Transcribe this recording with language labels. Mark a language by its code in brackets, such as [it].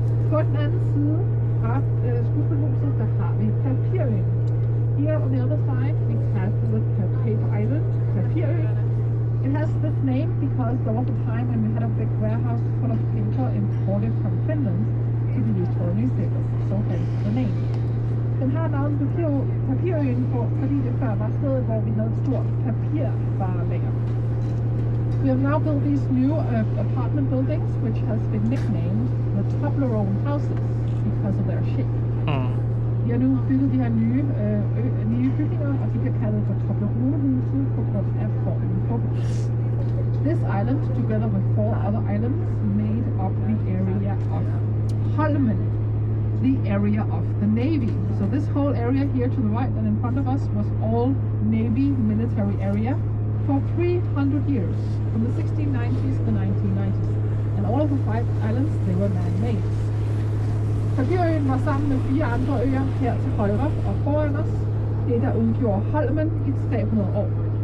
[da] På den anden side af skuespilhuset, der har vi Papirøen. [en] Here on the other side, we have the Paper Island, Papirøen. It has this name because there was a time when we had a big warehouse full of paper imported from Finland to be used for newspapers, so hence the name. [da] Den har navnet Papirøen på, fordi det før var stedet, hvor vi havde et stort papirvarelager. [en] We have now built these new apartment buildings, which has been nicknamed the Toblerone houses because of their shape. [da] De har nu bygget de her nye bygninger, og de bliver kaldet for Toblerone-huse på grund af formen på dem. [en] This island, together with 4 other islands, made up the area of Holmen, the area of the Navy. So this whole area here to the right and in front of us was all Navy military area for 300 years, from the 1690s to the 1990s. And all of the 5 islands, they were man-made. [da] Papirøen var sammen med 4 andre øer her til højre og foran os. Det der udgjorde Holmen i 300 år.